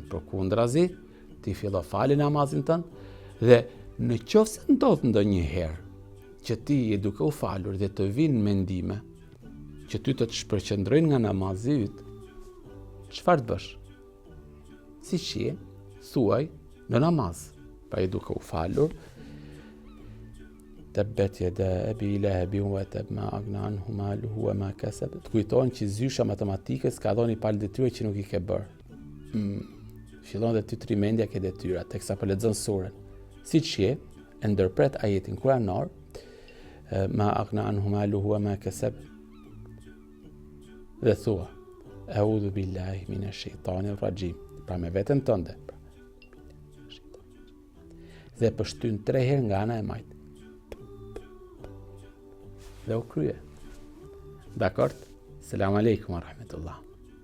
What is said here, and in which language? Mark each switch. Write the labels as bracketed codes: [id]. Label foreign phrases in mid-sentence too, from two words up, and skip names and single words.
[sq] Përkundrazi, ti fillo fali namazin tënd dhe në qoftë se ndodh ndonjëherë që ti je duke u falur dhe të vinë mendime që ty të shpërqendrojnë nga namazi yt, çfarë të bësh? Siç je, thuaj në namaz, pa je duke u falur: [ar] "تبت يدا أبي لهب وتب ما أغنى عنه ماله وما كسب." [sq] Të kujtohen që zysha matematikës ka dhënë palë detyra që nuk i ke bërë. Fillon dhe ty të rimendja ke detyra, teksa po lexon surën. Siç je, e ndërpret ajetin kuranor: [ar] "ما أغنى عنه ماله وما كسب." [sq] Dhe thua: [ar] "أعوذ بالله من الشيطان الرجيم." [sq] Pra me veten tënde. Dhe pështyn 3 herë nga ana e majtë. Dhe u krye. Dakord? [ar] السلام عليكم ورحمة الله.